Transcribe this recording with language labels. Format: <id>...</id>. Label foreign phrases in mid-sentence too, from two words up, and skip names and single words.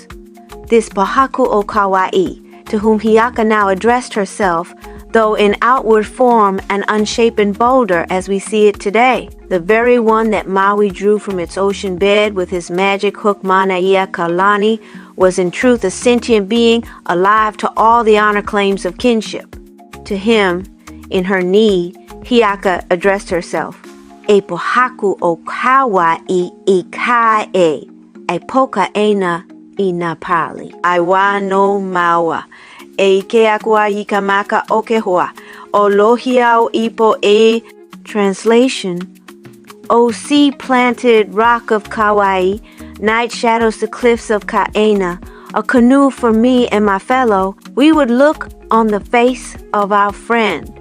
<en>This Na-maka-o-ka-ha'i, to whom Hiiaka now addressed herself, though in outward form an unshapen boulder as we see it today, the very one that Maui drew from its ocean bed with his magic hook Na-maka-o-ka-ha'i, was in truth a sentient being alive to all the honor claims of kinship. To him, in her need, Hiiaka addressed herself.</en> <haw>E pohaku-o-ka-ha'i I kai-e, e poka-ena I na pali. I wa no maua. E ke akua I ka maka o ke hoa. O lohiau ipo e.</haw> <en>Translation. O sea-planted rock of Kauai, night shadows the cliffs of Kaena, a canoe for me and my fellow, we would look on the face of our friend.</en>